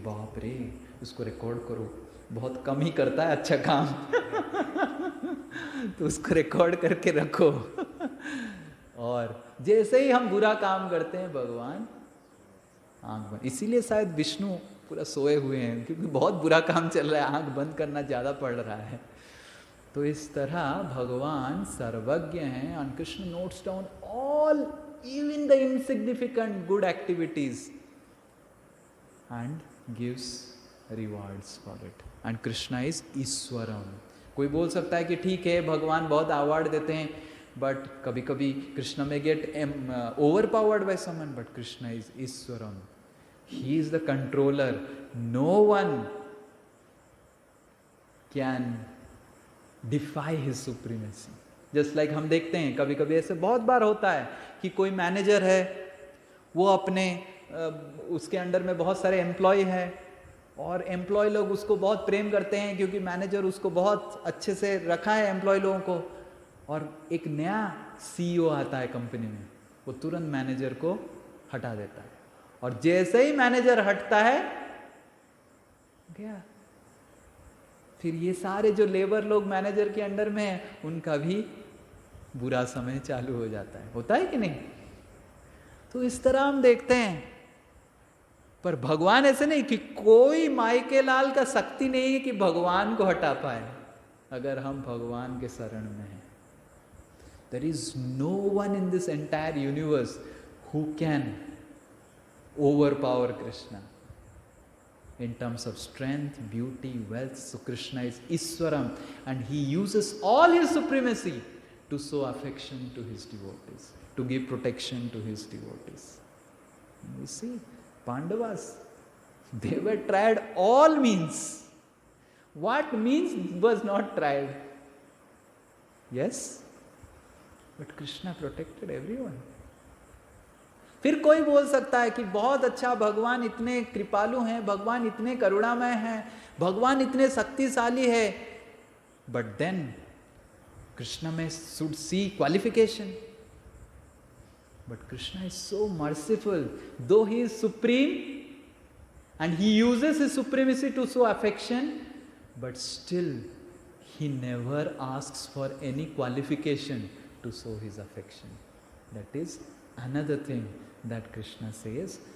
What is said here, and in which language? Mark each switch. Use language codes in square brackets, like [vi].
[hi] बाप रे, उसको रिकॉर्ड करो, बहुत कम ही करता है अच्छा काम तो उसको रिकॉर्ड करके रखो। और जैसे ही हम बुरा काम करते हैं, भगवान आंख बंद। इसीलिए शायद विष्णु पूरा सोए हुए हैं, क्योंकि बहुत बुरा काम चल रहा है, आंख बंद करना ज़्यादा पड़ रहा है। तो इस तरह भगवान सर्वज्ञ हैं, [en] and Krishna notes down all, even the insignificant good activities and gives rewards for it. And Krishna is ईश्वरम। [hi] कोई बोल सकता है कि ठीक है भगवान बहुत अवार्ड देते हैं, बट कभी कभी [en] कृष्ण में get overpowered by someone, but Krishna is ईश्वरम। He is the controller. No one can defy his supremacy. Just like [hi] हम देखते हैं कभी कभी ऐसे बहुत बार होता है कि कोई मैनेजर है, वो अपने उसके अंडर में बहुत सारे एम्प्लॉय है, और एम्प्लॉय लोग उसको बहुत प्रेम करते हैं क्योंकि मैनेजर उसको बहुत अच्छे से रखा है एम्प्लॉय लोगों को। और एक नया सीईओ आता है कंपनी में, वो तुरंत मैनेजर को हटा देता है, और जैसे ही मैनेजर हटता है गया, फिर ये सारे जो लेबर लोग मैनेजर के अंडर में हैं, उनका भी बुरा समय चालू हो जाता है। होता है कि नहीं? तो इस तरह हम देखते हैं। पर भगवान ऐसे नहीं कि कोई मायके लाल का शक्ति नहीं है कि भगवान को हटा पाए, अगर हम भगवान के शरण में हैं। [en] There is no one in this entire universe who can overpower Krishna in terms of strength, beauty, wealth. So Krishna is Iswaram, and he uses all his supremacy to show affection to his devotees, to give protection to his devotees. You see, Pandavas, they were tried all means. What means was not tried? Yes? But Krishna protected everyone. [hi] फिर कोई बोल सकता है कि बहुत अच्छा, भगवान इतने कृपालु हैं, भगवान इतने करुणामय हैं, भगवान इतने शक्तिशाली है, [en] But then Krishna में should see qualification. But Krishna is so merciful, though he is supreme and he uses his supremacy to show affection, but still he never asks for any qualification to show his affection. That is another thing that Krishna says.